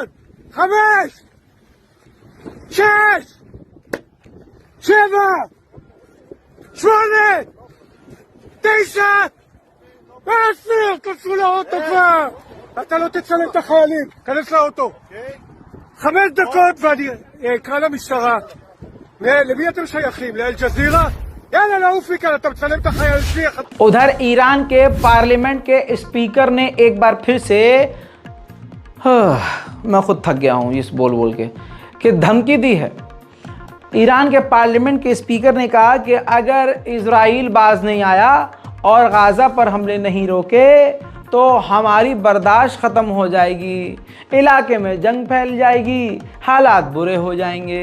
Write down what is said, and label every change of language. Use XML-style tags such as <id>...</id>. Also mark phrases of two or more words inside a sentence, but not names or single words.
<he>5, 6, 7, 8, 9, 10, כנסו לאוטו כבר. אתה לא תצלם את החיילים, כנס לאוטו. 5 דקות ואני אקרא למשטרה. למי אתם שייכים? לאל-ג'זירה? יאללה, לעוף מכאן, אתה מצלם את החיילים שלי.</he> <hi>उधर ईरान के पार्लियामेंट के स्पीकर ने एक बार फिर से मैं खुद थक गया हूँ इस बोल के कि धमकी दी है। ईरान के पार्लियामेंट के स्पीकर ने कहा कि अगर इजराइल बाज नहीं आया और गाज़ा पर हमले नहीं रोके तो हमारी बर्दाश्त ख़त्म हो जाएगी, इलाके में जंग फैल जाएगी, हालात बुरे हो जाएंगे।</hi>